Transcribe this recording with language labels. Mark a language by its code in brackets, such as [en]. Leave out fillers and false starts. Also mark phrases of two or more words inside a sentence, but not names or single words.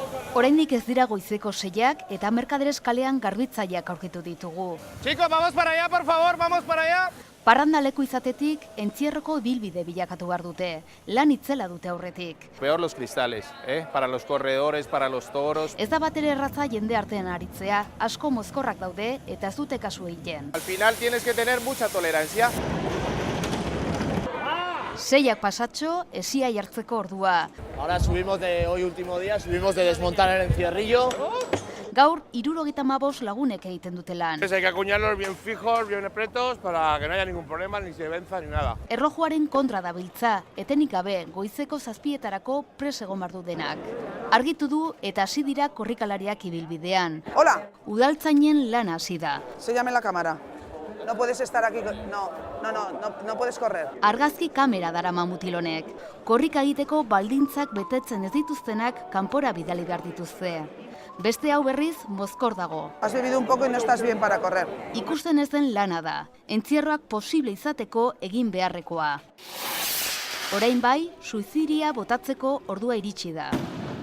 [eu] Oraindik ez dira goizeko 6ak eta Mercaderes kalean garbitzaileak aurkitu ditugu. [es] Chicos, vamos para allá, por favor, vamos para allá. [eu] Parrandaleku izatetik entzierroko ibilbide bilakatu behar dute, lan itzela dute aurretik. [es] Peor los cristales, para los corredores, para los toros. [eu] Ez da batere erraza jende artean aritzea, asko mozkorrak daude eta ez dute kasu egiten. [es] Al final tienes que tener mucha tolerancia. [eu] 6ak pasatxo, esia jartzeko ordua. [es] Ahora subimos hoy último día, subimos de desmontar el encierrillo. [eu] Gaur 75 lagunek egiten dute lan. [es] Hay que acuñarlos bien fijos, bien pretos, para que no haya ningún problema, ni se benza, ni nada. [eu] Erlojuaren kontra dabiltza, etenik gabe goizeko 7etarako prest egon behar du denak. Argitu du eta hasi dira korrikalariak ibilbidean. [es] Hola, [eu] Udaltzainen lana hasi da. [es] séllame la cámara. No puedes estar aquí, no puedes correr. [eu] Argazki kamera darama mutilonek. Korrika egiteko baldintzak betetzen ez dituztenak kanpora bidali behar dituzte. Beste hau berriz mozkor dago. [es] Has bebido un poco y no estás bien para correr. [eu] Ikusten ez den lana da. Entzierroak posible izateko egin beharrekoa. Orain bai, suizidia botatzeko ordua iritsi da.